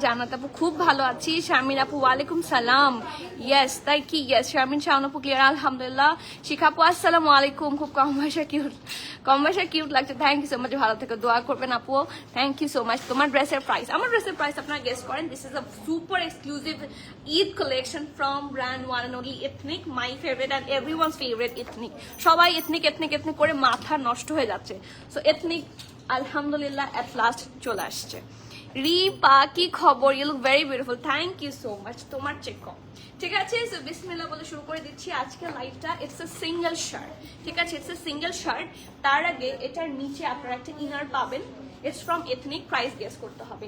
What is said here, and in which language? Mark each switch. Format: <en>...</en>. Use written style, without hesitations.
<bn>জান্নাত আপু খুব ভালো আছি। শারমিন আপু ওয়ালাইকুম সালাম। ইয়েস, তাই কি? ইয়েস, শারমিন শাওন আপু ক্লিয়ার আলহামদুলিল্লাহ। শিখা আপু আসসালামু আলাইকুম, খুব কম বয়সে কিউট লাগছে,</bn> <en>Thank you so much.</en> <bn>ভালো থেকে দোয়া করবেন আপু,</bn> <en>Thank you so much.</en> <bn>তোমার ড্রেসের প্রাইস, আমার ড্রেসের প্রাইস আপনারা গেস করেন।</bn> <en>This is a super exclusive Eid collection from brand one and only Ethnic, my favorite and everyone's favorite Ethnic.</en> <bn>সবাই ethnic করে মাথা নষ্ট হয়ে যাচ্ছে। সো Ethnic আলহামদুলিল্লাহ at last চলে আসছে। রিপা কি খবর?</bn> <en>You look very beautiful, thank you so much.</en> <bn>তোমার চেক কম, ঠিক আছে? সো বিসমিল্লাহ বলে শুরু করে দিচ্ছি আজকে লাইভটা।</bn> <en>it's a single shirt,</en> <bn>ঠিক আছে? It's a single shirt. তার আগে এটার নিচে আপনারা একটা ইনার পাবেন।</bn> <en>It's from Ethnic.</en> <bn>Price guess করতে হবে।</bn>